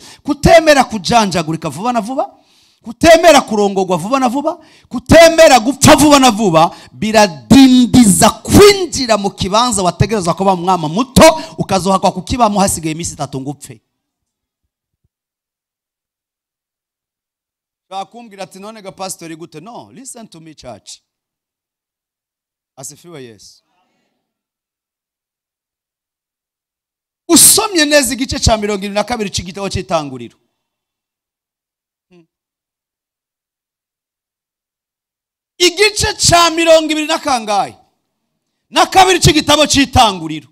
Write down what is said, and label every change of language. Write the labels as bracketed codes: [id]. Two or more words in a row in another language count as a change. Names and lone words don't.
[rn] Kutemera kujanjagurika vuba na vuba, kutemera kurongogwa vuba na vuba, kutemera gupfa vuba na vuba, biradindiza kwinjira mu kibanza wategereza kuba umwama muto, ukazohakwa kukibamo hasigaye iminsi 3 ngupfe. Bakumbwira ati none ga pastor gute? No, [en] listen to me church. [rn] Asifiwe Yesu. Usomye neza igice ca 22 c'igitabo c'itanguriro. Igice ca 22 na kabiri c'igitabo c'itanguriro.